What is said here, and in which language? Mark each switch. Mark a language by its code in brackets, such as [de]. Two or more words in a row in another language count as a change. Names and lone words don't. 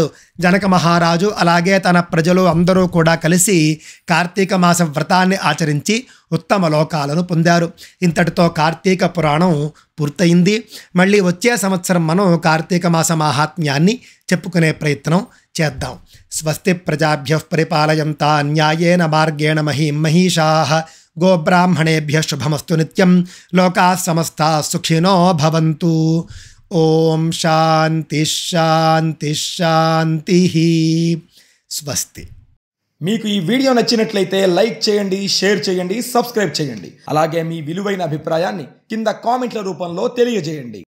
[te] జనక మహారాజు అలాగే తన ప్రజలు అందరూ కూడా కలిసి కార్తీక మాస వ్రతాన్ని ఆచరించి ఉత్తమ లోకాలను పొందారు. ఇంతటితో కార్తీక పురాణం పూర్తయింది. మళ్ళీ వచ్చే సంవత్సరం మనం కార్తీక మాస మాహాత్మ్యాన్ని చెప్పుకునే ప్రయత్నం చేద్దాం. [sa] स्वस्ति प्रजाभ्यः परिपालयन्ता न्यायेन मार्गेण महीषाः गोब्राह्मणेभ्यः शुभमस्तु नित्यम्. लोकाः समस्ताः सुखिनो भवन्तु. ॐ शान्ति शान्ति शान्ति. స్వస్తి. [te] మీకు ఈ వీడియో నచ్చినట్లయితే లైక్ చేయండి, షేర్ చేయండి, సబ్స్క్రైబ్ చేయండి. అలాగే మీ విలువైన అభిప్రాయాన్ని కింద కామెంట్ల రూపంలో తెలియజేయండి.